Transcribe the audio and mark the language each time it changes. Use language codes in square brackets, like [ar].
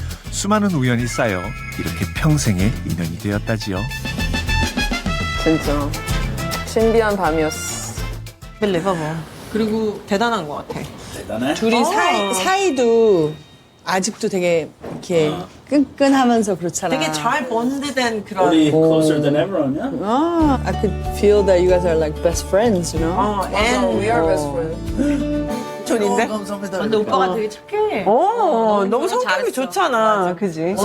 [ko] 수많은 우연이 쌓여 이렇게 평생의 인연이 되었다지요. 진짜 신비한 밤이었어. 그리고 대단한 것 같아. 대단해? 둘이 사이도 아직도 되게 이렇게 끈끈하면서 그렇잖아. 되게 잘 본드된 그런. 우리 [en] closer than ever [ko] 아니야? [en] I could feel that you guys are like best friends, you know? And we are best friends. [ko] 존인데? 감사합니다. 근데 오빠가 되게 착해. 너무 성격이 좋잖아, 그지?